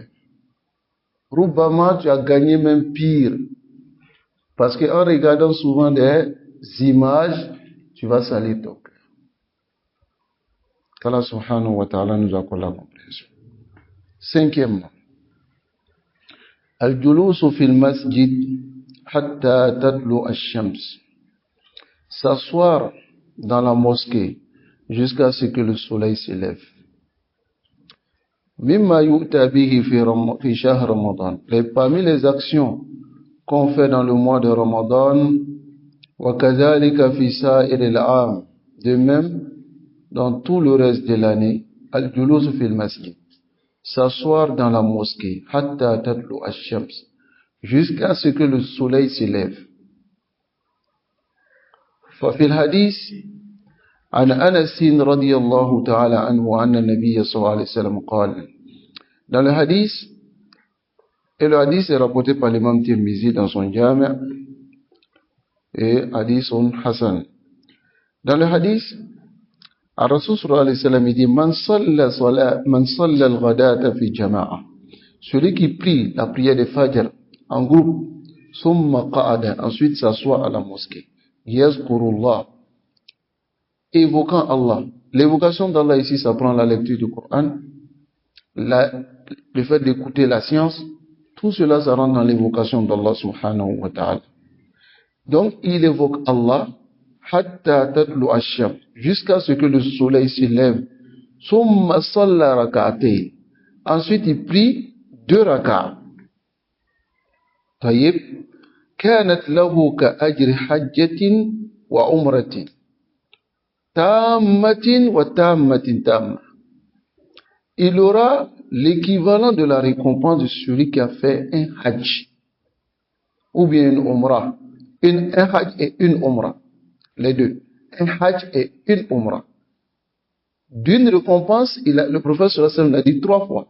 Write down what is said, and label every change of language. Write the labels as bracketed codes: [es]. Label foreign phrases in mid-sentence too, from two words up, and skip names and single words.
[fr] Probablement tu as gagné même pire. Parce qu'en regardant souvent des images, tu vas salir ton cœur. Qu' [ar] الله سبحانه وتعالى [fr] nous accorde la compréhension. Cinquièmement, [ar] الجلوس في المسجد حتى تطلع الشمس. [fr] S'asseoir dans la mosquée jusqu'à ce que le soleil s'élève. [ar] مما يؤتى به في شهر رمضان. [fr] Parmi les actions qu'on fait dans le mois de Ramadan, [ar] وكذلك في سائر العام. [fr] De même, dans tout le reste de l'année, [ar] الجلوس في المسجد. [fr] s'asseoir dans la mosquée, [ar] حتى تطلع الشمس, [fr] jusqu'à ce que le soleil s'élève. [ar] ففي الحديث عن أنس رضي الله تعالى عنه أن النبي صلى الله عليه وسلم قال. [fr] Dans le hadith, et le hadith est rapporté par l'imam Tirmizi dans son Jami' et [ar] حديث حسن. [fr] Dans le hadith, [ar] الرسول صلى الله عليه وسلم dit من صلى الغداة في جماعة, [fr] celui qui prie la prière de Fajr en groupe, [ar] ثم قعد, [fr] ensuite s'assoit à la mosquée, yazkurullah, évoquant Allah. L'évocation d'Allah ici, ça prend la lecture du Coran, le fait d'écouter la science, tout cela, ça rentre dans l'évocation d' [ar] الله سبحانه وتعالى. [fr] Donc, il évoque Allah, [ar] حتى تطلع الشمس, [fr] jusqu'à ce que le soleil s'élève. [ar] ثم صلى ركعتين, [fr] ensuite il prie 2 rak'ats. [ar] طيب، كانت له كأجر حجة وعمرة، تامة وتامة تامة. [fr] Il aura l'équivalent de la récompense de celui qui a fait un hajj ou bien une umrah. Un hajj et une umrah, les deux. Un hajj et une umrah. D'une récompense, le prophète [ar] صلى الله عليه وسلم [fr] l'a dit 3 fois.